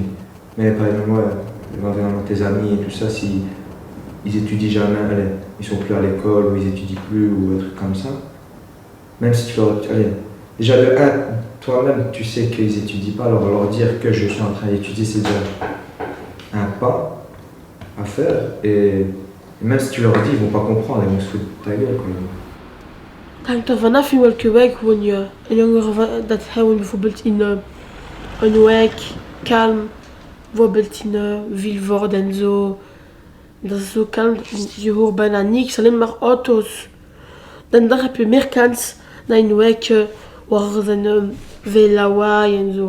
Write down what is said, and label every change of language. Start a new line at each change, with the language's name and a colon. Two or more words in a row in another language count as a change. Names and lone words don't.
French: Mais par exemple moi, l'environnement de tes amis et tout ça, si ils étudient jamais, allez, ils sont plus à l'école ou ils étudient plus ou un truc comme ça, même si tu leur allez, déjà de un, toi-même tu sais qu'ils étudient pas, alors leur dire que je suis en train d'étudier c'est déjà un pas à faire et même si tu leur dis ils vont pas comprendre, ils vont se foutre de ta gueule quoi.
Dutch: Hangt er vanaf in welke wijk woon je. Een jongere dat hij woont bijvoorbeeld in een wijk, kalm, bijvoorbeeld in Vilvoorde en zo. Dat is zo kalm, je hoort bijna niks, alleen maar auto's. Dan daar heb je meer kans dan in wijken waar er zijn veel lawaai en zo.